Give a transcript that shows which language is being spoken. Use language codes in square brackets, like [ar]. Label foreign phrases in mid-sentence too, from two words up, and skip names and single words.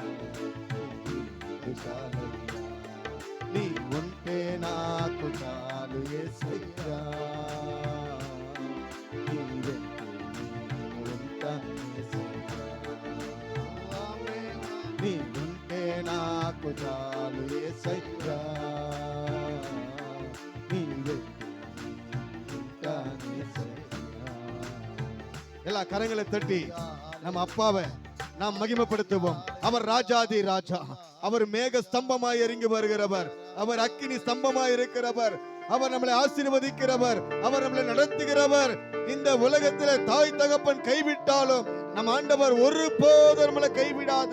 [te] నీ చాలయ్యా నీ ఉంటే నాకు చాలు యేసయ్యా నీ వెంట నేను ఉంటాను యేసయ్యా నీ ఉంటే నాకు చాలు యేసయ్యా నీ వెంట [ta] எல்ல கரங்களை தட்டி நம்ம அப்பாவே நாம் மகிமைப்படுத்துவோம். அவர் ராஜாதி ராஜா, அவர் மேக ஸ்தம்பமாய் இறங்கி வருகிறவர், அவர் அக்கினி ஸ்தம்பமாய் இருக்கிறவர், அவர் நம்மளை ஆசீர்வதிக்கிறவர், அவர் நம்மளை நடத்துகிறவர். இந்த உலகத்திலே தாய் தகப்பன் கைவிட்டாலும் நம் ஆண்டவர் ஒருபோதும் நம்மளை கைவிடாது.